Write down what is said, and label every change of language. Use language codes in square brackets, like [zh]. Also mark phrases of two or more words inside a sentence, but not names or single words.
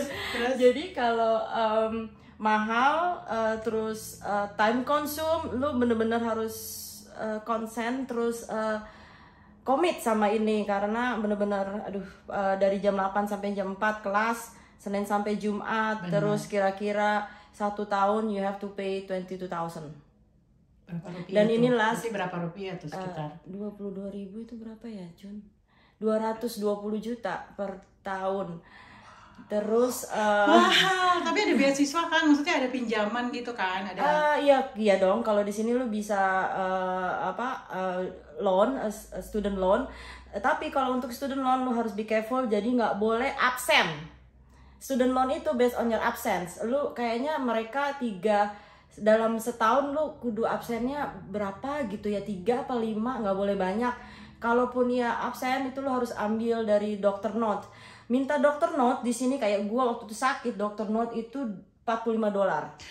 [id] Jadi kalau mahal, terus [en] time consume, [id] lu bener-bener harus konsen, terus komit sama ini, karena bener-bener dari jam 8 sampai jam 4 kelas, Senin sampai Jumat. Terus kira-kira 1 tahun [en] you have to pay [id] 22,000. Berapa rupiah Dan tuh? inilah Berarti berapa rupiah tuh sekitar? 22.000 itu berapa ya Jun? 220 juta per tahun. Terus Mahal, tapi ada beasiswa kan, maksudnya ada pinjaman gitu kan, ada. iya dong. Kalau di sini lu bisa loan, [en] student loan. [id] Tapi kalau untuk [en] student loan [id] lu harus [en] be careful, [id] jadi nggak boleh absen. [en] Student loan itu based on your absence. [id] Lu kayaknya mereka dalam setahun lu kudu absennya berapa gitu ya, 3 apa 5, nggak boleh banyak. Kalaupun ya absen itu lu harus ambil dari dokter note. Minta dokter note di sini kayak gua waktu itu sakit, dokter note itu $45.